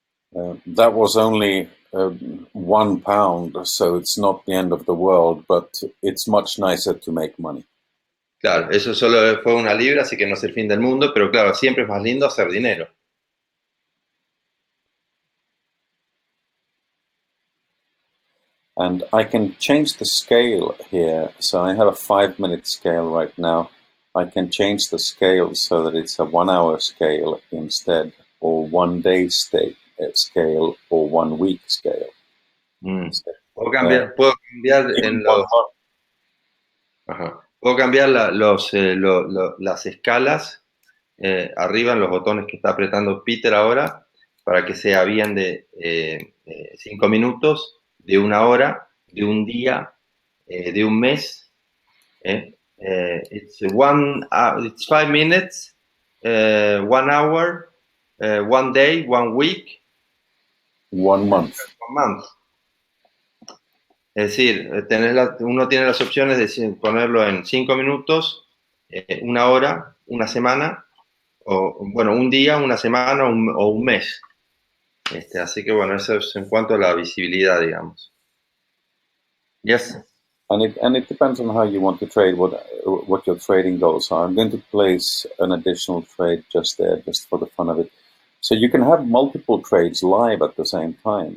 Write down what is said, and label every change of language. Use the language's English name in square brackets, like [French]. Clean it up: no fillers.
[English] That was only £1, so it's not the end of the world, but it's much nicer to make money. [Spanish] Claro, eso solo fue 1 libra, así que no es el fin del mundo, pero claro, siempre es más lindo hacer dinero. [English] And I can change the scale here. So I have a 5-minute scale right now. I can change the scale so that it's a 1-hour scale instead, or 1-day scale, or 1-week scale. [Spanish] Puedo cambiar en los... Ajá. Puedo cambiar las escalas arriba en los botones que está apretando Peter ahora para que sea bien de 5 minutos, de 1 hora, de un día, de un mes. [English] It's 5 minutes, 1 hour, 1 day, 1 week, 1 month. 1 month. [Spanish] Es decir, uno tiene las opciones de ponerlo en 5 minutos, 1 hora, 1 semana, o bueno, un día, 1 semana o un mes. Así que bueno, eso es en cuanto a la visibilidad, digamos. [English] Yes. And it depends on how you want to trade, what your trading goals are. I'm going to place an additional trade just there, just for the fun of it. So you can have multiple trades live at the same time.